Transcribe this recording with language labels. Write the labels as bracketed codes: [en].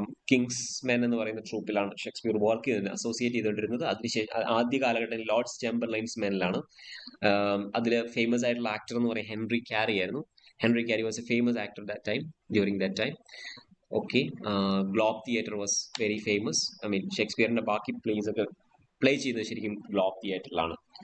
[ml] Kings men എന്ന് പറയുന്ന ട്രൂപ്പിലാണ് Shakespeare work ചെയ്തത്, അസോസിയേറ്റ് ചെയ്തുകൊണ്ടിരുന്നത്. അതിനുശേഷം ആദ്യ കാലഘട്ടത്തിൽ ലോർഡ്സ് ചേംബർലൈൻസ് മെനിലാണ്. അതിൽ ഫേമസ് ആയിട്ടുള്ള ആക്ടർ എന്ന് പറയുന്നത് ഹെൻറി ക്യാരി ആയിരുന്നു. [en] Henry Carey was a famous actor during that time. Okay, Globe Theatre was very famous. [ml] I mean, ഷേക്സ്പിയറിന്റെ ബാക്കി പ്ലേസ് ഒക്കെ പ്ലേ ചെയ്തത് ശരിക്കും ഗ്ലോബ് തിയേറ്ററിലാണ്.